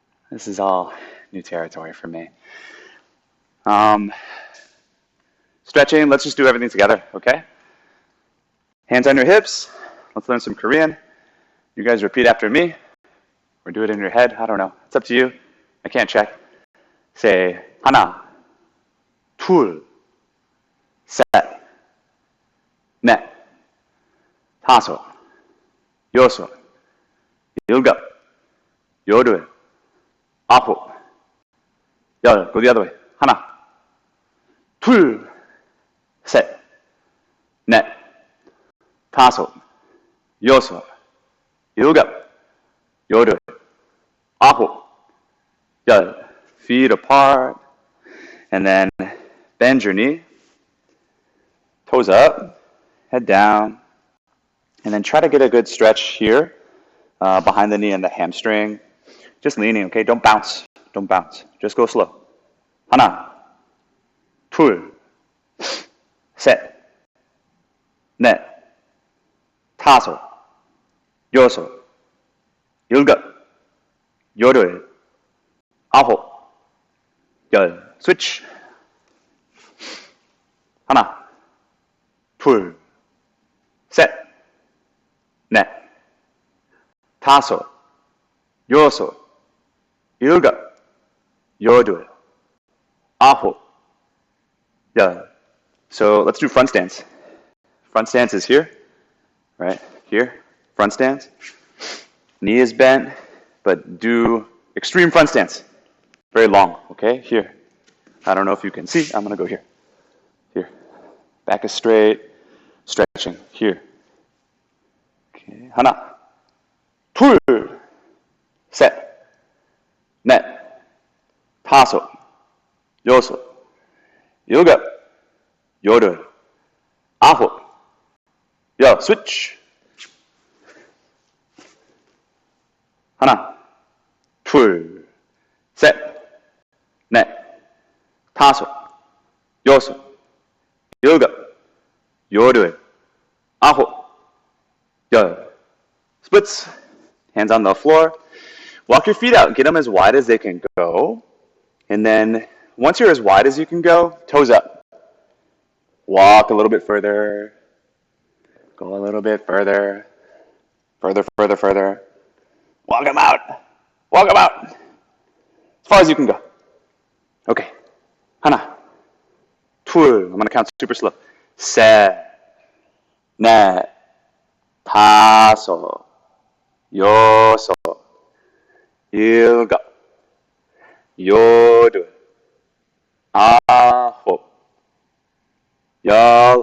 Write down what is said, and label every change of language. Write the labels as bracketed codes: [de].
[en] This is all new territory for me. Stretching, let's just do everything together, okay? Hands on your hips. Let's learn some Korean. You guys repeat after me, or do it in your head. I don't know. It's up to you. I can't check. Say, [ko] 하나, 둘, 셋, 넷, 다섯, 여섯, 일곱, 여덟, 아홉, 열. [en] Go the other way. [ko] 하나, 둘, 셋, 넷, 다섯, 여섯, 일곱, 여덟, 아홉, 열. [en] Feet apart. And then bend your knee. Toes up. Head down. And then try to get a good stretch here behind the knee and the hamstring. Just leaning, okay? Don't bounce. Don't bounce. Just go slow. [ko] 하나, 둘, 셋, 넷, 다섯, 여섯, 일곱, 여덟, 아홉, 열. [en] Switch. [ko] 하나, 둘, 셋, 넷, 다섯, 여섯, 일곱, 여덟, 아홉, 열. [en] So let's do front stance. Front stance is here, right? Here, front stance. Knee is bent, but do extreme front stance. Very long, okay? Here. I don't know if you can see. I'm going to go here. Here. Back is straight. Stretching. Here. Okay. [ko] 하나, 둘, 셋, 넷, 다섯, 여섯, 일곱, 여덟, 아홉, 열. [en] Switch. [ko] 하나, 둘, 셋, 넷, 다섯, 여섯, 일곱, 여덟, 아홉, 열. [en] Splits. Hands on the floor. Walk your feet out. Get them as wide as they can go. And then once you're as wide as you can go, toes up. Walk a little bit further. Go a little bit further. Further, further, further. Walk them out. Walk them out. As far as you can go. Okay. [ko] 하나, 둘. [en] I'm going to count super slow. [ko] 셋, 넷, 다섯, 여섯, 일곱, 여덟, 아홉, 열.